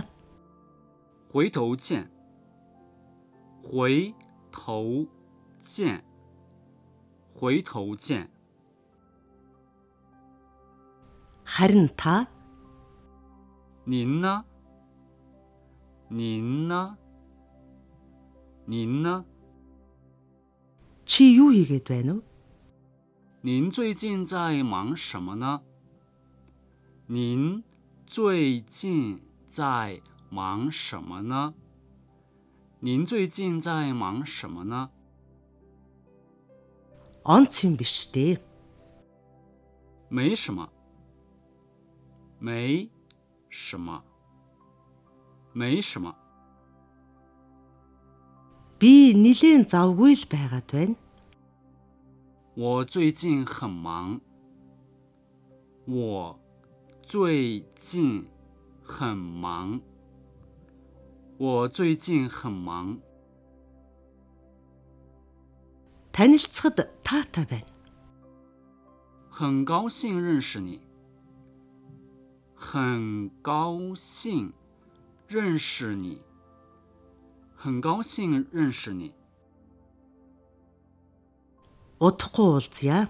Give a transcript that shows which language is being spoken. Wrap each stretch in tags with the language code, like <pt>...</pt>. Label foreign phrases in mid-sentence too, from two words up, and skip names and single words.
<zh>回头见，回头见，回头见。</zh> <mn>Харин та?</mn> <zh>您呢？您呢？您呢？</zh> <mn>Чи юу хийгээд байна уу?</mn> <zh>您最近在忙什么呢？您最近在忙什么呢？您最近在忙什么呢？</zh> <mn>Онц юм биш дээ.</mn> <zh>没什么，没什么，没什么。</zh> <mn>Би нилээн завгүй л байгаад байна.</mn> <zh>我最近很忙。我最近很忙。我最近很忙。</zh> <mn>Танилцахад таатай байна.</mn> <zh>很高兴认识你。很高兴认识你。很高兴认识你。</zh> <mn>Удахгүй уулзъя.</mn>